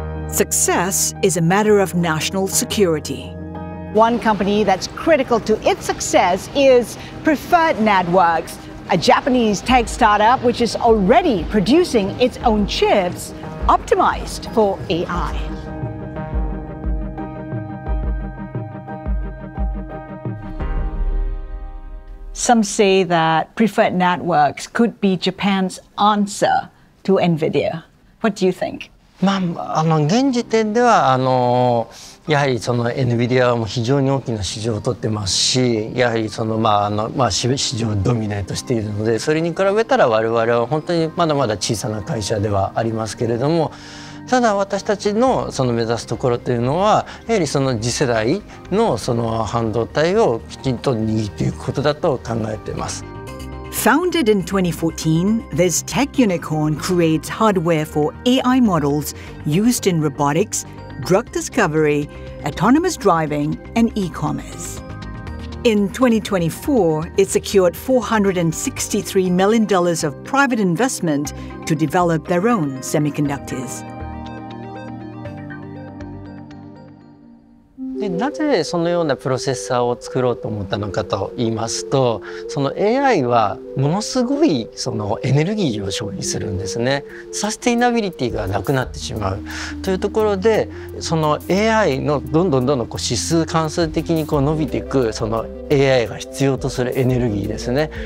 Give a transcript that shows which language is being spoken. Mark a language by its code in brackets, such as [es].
[en] Success is a matter of national security. One company that's critical to its success is Preferred Networks, a Japanese tech startup which is already producing its own chips optimized for AI. Some say that Preferred Networks could be Japan's answer to NVIDIA. What do you think? [ja] 現時点ではやはりその NVIDIA も非常に大きな市場を取ってますし、やはりその市場をドミネートしているので、それに比べたら我々は本当にまだまだ小さな会社ではありますけれども、ただ私たちのその目指すところというのはやはりその次世代のその半導体をきちんと握っていくことだと考えています。 [en] Founded in 2014, this tech unicorn creates hardware for AI models used in robotics, drug discovery, autonomous driving, and e-commerce. In 2024, it secured $463 million of private investment to develop their own semiconductors. [ja] でなぜそのようなプロセッサーを作ろうと思ったのかと言いますと、その AI はものすごいそのエネルギーを消費するんですね。サステイナビリティがなくなってしまうというところで、その AI のどんどん指数関数的に伸びていくその AI が必要とするエネルギーですね。